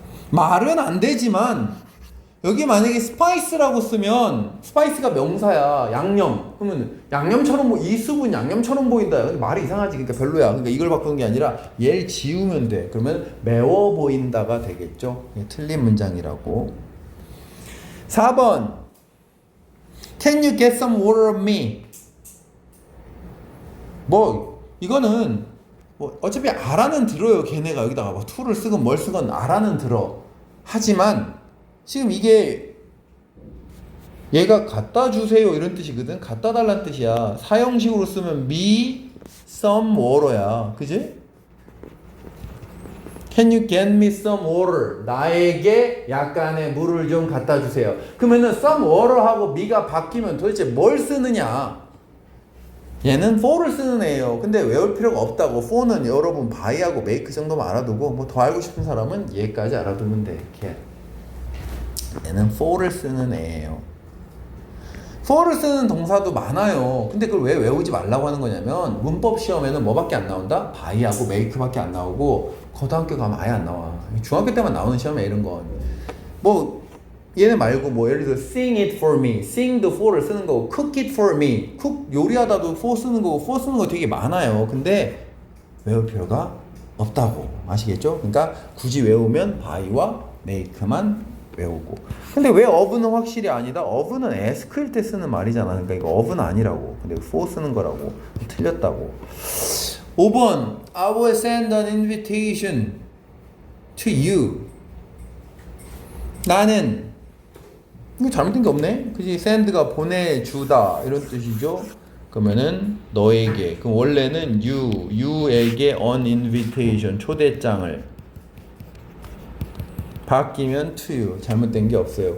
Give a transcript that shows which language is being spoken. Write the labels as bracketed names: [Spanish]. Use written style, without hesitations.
[Korean] 말은 안 되지만 여기 만약에 스파이스라고 쓰면 스파이스가 명사야. 양념. 그러면 양념처럼 이 수분 양념처럼 보인다. 근데 말이 이상하지. 그러니까 별로야. 그러니까 이걸 바꾸는 게 아니라 얘를 지우면 돼. 그러면 매워 보인다가 되겠죠. 틀린 문장이라고. 4번 [English] Can you get some water of me? [Korean] 뭐 이거는 뭐 어차피 알아는 들어요. 걔네가 여기다가 뭐 to를 쓰건 뭘 쓰건 알아는 들어. 하지만 지금 이게 얘가 갖다 주세요 이런 뜻이거든. 갖다 달라는 뜻이야. 사형식으로 쓰면 [English] me some water야. [Korean] 그지? [English] Can you get me some water? [Korean] 나에게 약간의 물을 좀 갖다 주세요. 그러면은 [English] some water [Korean] 하고 me가 바뀌면 도대체 뭘 쓰느냐? 얘는 for를 쓰는 애예요. 근데 외울 필요가 없다고. for는 여러분 buy하고 make 정도만 알아두고 뭐 더 알고 싶은 사람은 얘까지 알아두면 돼. 이렇게. 얘는 for를 쓰는 애예요. for를 쓰는 동사도 많아요. 근데 그걸 왜 외우지 말라고 하는 거냐면 문법 시험에는 뭐밖에 안 나온다? buy하고 make밖에 안 나오고 고등학교 가면 아예 안 나와. 중학교 때만 나오는 시험에 이런 건. 뭐 얘네 말고 뭐 예를 들어 [English] sing it for me, [Korean] sing도 for를 쓰는 거고 [English] cook it for me, [Korean] cook 요리하다도 for 쓰는 거고 for 쓰는 거 되게 많아요. 근데 외울 필요가 없다고. 아시겠죠? 그러니까 굳이 외우면 by와 make만 외우고. 근데 왜 of는 확실히 아니다? of는 ask일 때 쓰는 말이잖아. 그러니까 이거 of는 아니라고. 근데 for 쓰는 거라고. 틀렸다고. [English] 5번 I will send an invitation to you. [Korean] 나는 이거 잘못된 게 없네. 그지? send가 보내주다 이런 뜻이죠. 그러면은 너에게. 그럼 원래는 you에게 an invitation 초대장을 바뀌면 [English] to you. [Korean] 잘못된 게 없어요.